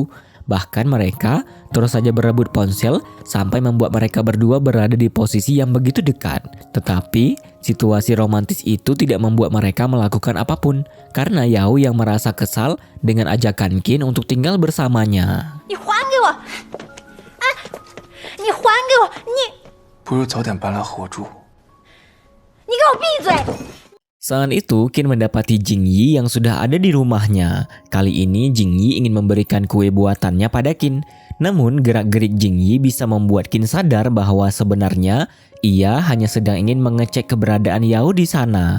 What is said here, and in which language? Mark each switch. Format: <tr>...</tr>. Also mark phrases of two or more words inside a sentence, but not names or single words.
<id>Bahkan mereka terus saja berebut ponsel sampai membuat mereka berdua berada di posisi yang begitu dekat. Tetapi situasi romantis itu tidak membuat mereka melakukan apapun karena Yao yang merasa kesal dengan ajakan Qin untuk tinggal bersamanya.</id> <zh>你还给我！哎，你还给我！不如早点搬来和我住。你给我闭嘴！</zh> <id>Saat itu, Qin mendapati Jingyi yang sudah ada di rumahnya. Kali ini Jingyi ingin memberikan kue buatannya pada Qin. Namun gerak-gerik Jingyi bisa membuat Qin sadar bahwa sebenarnya ia hanya sedang ingin mengecek keberadaan Yao di sana.</id>